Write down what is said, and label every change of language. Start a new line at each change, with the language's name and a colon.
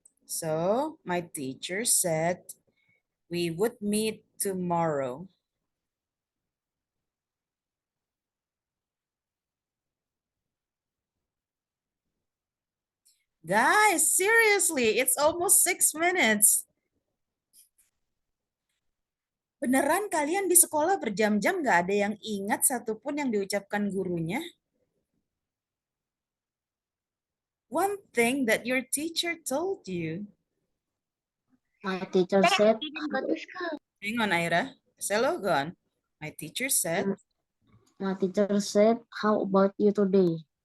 English: So my teacher said, we would meet tomorrow. Guys, seriously, it's almost 6 minutes.
Indonesian: Beneran kalian di sekolah berjam-jam gak ada yang ingat satupun yang diucapkan gurunya?
English: One thing that your teacher told you. My teacher said, Didn't go to school. Hang on, Ira. Selo, go on. My teacher said, how about you today?